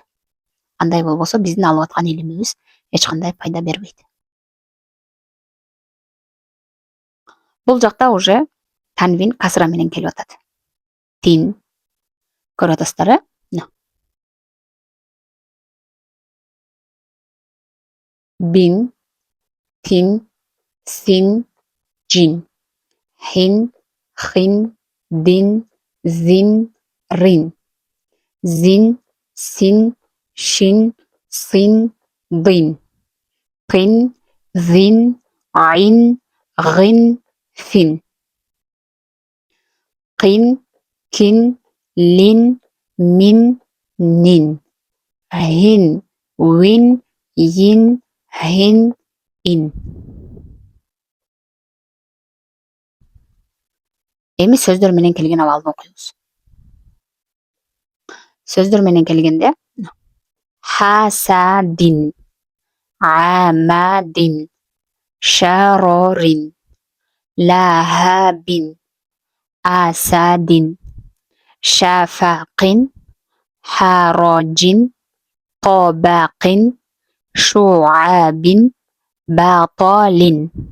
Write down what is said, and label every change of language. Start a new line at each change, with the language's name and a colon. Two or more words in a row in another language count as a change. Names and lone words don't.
Kyrgyz: Андай болбосо биздин алып аткан илимибиз эч кандай пайда бербейт. Бул жакта уже танвин касра менен келип атат. Тин. Көрүп атасыздар, э? Bin,
Arabic: تٍ، ثٍ، جٍ. حٍ، خٍ، دٍ، ذٍ، رٍ. زٍ، سٍ، شٍ، صٍ، ضٍ. طٍ، ظٍ، عٍ، غٍ، فٍ. قٍ، كٍ، لٍ، مٍ، نٍ. هٍ، وٍ، يٍ، هٍ، ءٍ.
Kyrgyz: Эми сөздөр менен келген абалды окуйбуз. Сөздөр менен келгенде
Arabic: حَسَدٍ، أَمَدٍ، شَرَرٍ، لَهَبٍ، أَسَدٍ، شَفَقٍ، حَرَجٍ، قَبَقٍ، شُعَبٍ، بَطَلٍ.